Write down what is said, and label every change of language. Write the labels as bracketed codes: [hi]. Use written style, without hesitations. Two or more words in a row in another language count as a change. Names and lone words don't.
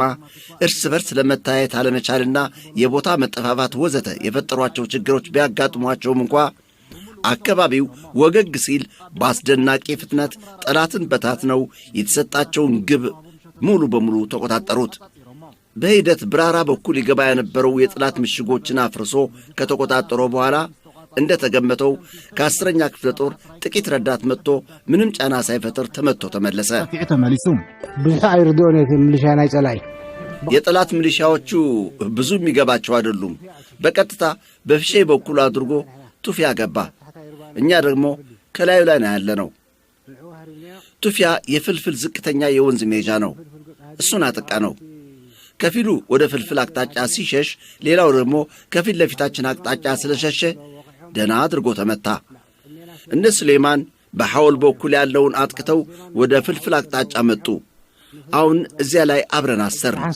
[am] እርስ በርስ ለመታየት አለመቻልና የቦታ መጠፋፋት ወዘተ የፈጠሯቸው ችግሮች ቢያጋጥሟቸውም እንኳ አካባቢው ወገግ ሲል በአስደናቂ ፍጥነት ጠላትን በታትነው የተሰጣቸውን ግብ ሙሉ በሙሉ ተቆጣጠሩት። በሂደት ብራራ በኩል ይገባ የነበረው የጠላት ምሽጎችን አፍርሶ ከተቆጣጠሮ በኋላ እንደተገመተው ከ10ኛ ክፍለ ጦር ጥቂት ረዳት መጥቶ ምንም ጫና ሳይፈጥር ተመቶ ተመለሰ። [ti] ብዙ አይርዶን ሚሊሻ ናይ ጸላይ [am] የጠላት ሚሊሻዎቹ ብዙ የሚገባቸው አይደሉም። በቀጥታ በፍሼ በኩል አድርጎ ቱፊያ ገባ። እኛ ደግሞ ከላዩ ላይ ነው ያለነው። ቱፊያ የፍልፍል ዝቅተኛ የወንዝ ሜጃ ነው። እሱን አጠቃ ነው። ከፊሉ ወደ ፍልፍል አቅጣጫ ሲሸሽ፣ ሌላው ደግሞ ከፊት ለፊታችን አቅጣጫ ስለሸሸ ደና አድርጎ ተመታ። እነ ሱሌማን በሐውል በኩል ያለውን አጥቅተው ወደ ፍልፍል አቅጣጫ መጡ። አሁን እዚያ ላይ አብረን አሰር